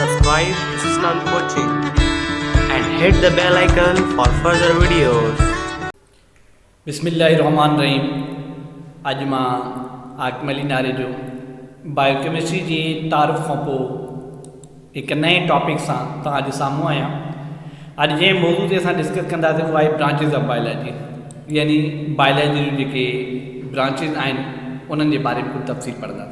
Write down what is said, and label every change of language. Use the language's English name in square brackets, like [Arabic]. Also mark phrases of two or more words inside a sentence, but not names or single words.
[English] subscribe to Islam Coaching and hit the bell icon for further videos. [Sindhi] बिस्मिल्लाहिर्रहमानिर्रहीम। अॼु मां आकमली नाले जो बायोकेमिस्ट्री जी तारीफ़ खां पोइ हिकु नए टॉपिक सां तव्हां जे साम्हूं आहियां। अॼु जंहिं मौज़ू ते असां डिस्कस कंदासीं उहा आहे [English] branches of biology, [Sindhi] यानी बायोलॉजी जूं जेके ब्रांचिस आहिनि उन्हनि जे बारे में कुझु तफ़सील पढ़ंदासीं।